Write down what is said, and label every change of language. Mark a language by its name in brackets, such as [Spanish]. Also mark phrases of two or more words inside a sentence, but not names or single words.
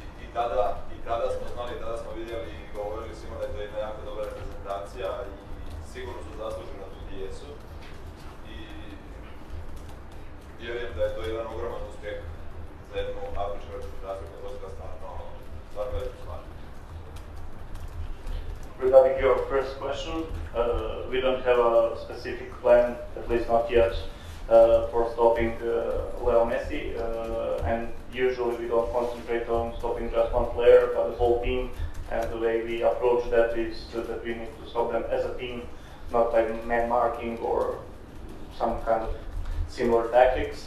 [Croatian] tada smo znali, tada smo vidjeli i govorili svima da je to jedna jako dobra reprezentacija i sigurno su zasluženi tu gdje jesu. I vjerujem da je to jedan ogroman uspjeh za jednu afričku reprezentaciju koja je dosta stvarno veliku stvar. [English] Regarding your first question, we don't have a specific plan, at least not yet, for stopping Leo Messi, and usually we don't concentrate on stopping just one player, but the whole team, and the way we approach that is that we need to stop them as a team, not by man marking or some kind of similar tactics.